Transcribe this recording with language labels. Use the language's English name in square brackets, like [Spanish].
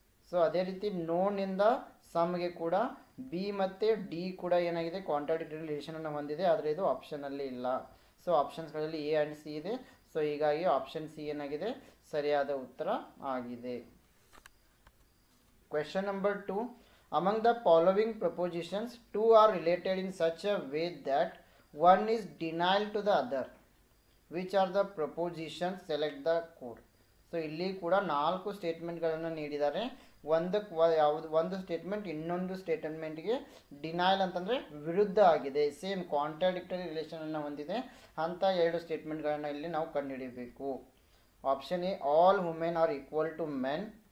[Kannada] So ಅದೇ ರೀತಿ ನೋನಿಂದ ಸಮ್ಗೆ ಕೂಡ ಬಿ ಮತ್ತು ಡಿ ಕೂಡ ಏನಾಗಿದೆ ಕಾಂಟ್ರಾಡಿಕ್ಟರಿ ರಿಲೇಷನನ್ನು ಹೊಂದಿದೆ, ಆದರೆ ಇದು ಆಪ್ಷನಲ್ಲಿ ಇಲ್ಲ. ಸೊ ಆಪ್ಷನ್ಸ್ಗಳಲ್ಲಿ ಎ ಆ್ಯಂಡ್ ಸಿ ಇದೆ. ಸೊ ಹೀಗಾಗಿ ಆಪ್ಷನ್ ಸಿ ಏನಾಗಿದೆ ಸರಿಯಾದ ಉತ್ತರ ಆಗಿದೆ. [English] Question number 2, among the following propositions, 2 are related in such a way that one is denial to the other. Which are the propositions? Select the code. [Kannada] So ಇಲ್ಲಿ ಕೂಡ 4 ಸ್ಟೇಟ್ಮೆಂಟ್ಗಳನ್ನು ನೀಡಿದ್ದಾರೆ. ಒಂದು ಸ್ಟೇಟ್ಮೆಂಟ್ ಇನ್ನೊಂದು ಸ್ಟೇಟ್ಮೆಂಟ್ಗೆ ಡಿನೈಲ್ ಅಂತಂದರೆ ವಿರುದ್ಧ ಆಗಿದೆ, ಸೇಮ್ ಕಾಂಟ್ರಾಡಿಕ್ಟರಿ ರಿಲೇಷನನ್ನು ಹೊಂದಿದೆ. ಅಂಥ 2 ಸ್ಟೇಟ್ಮೆಂಟ್ಗಳನ್ನು ಇಲ್ಲಿ ನಾವು ಕಂಡುಹಿಡಿಯಬೇಕು. [English] Option A, all women are equal to men.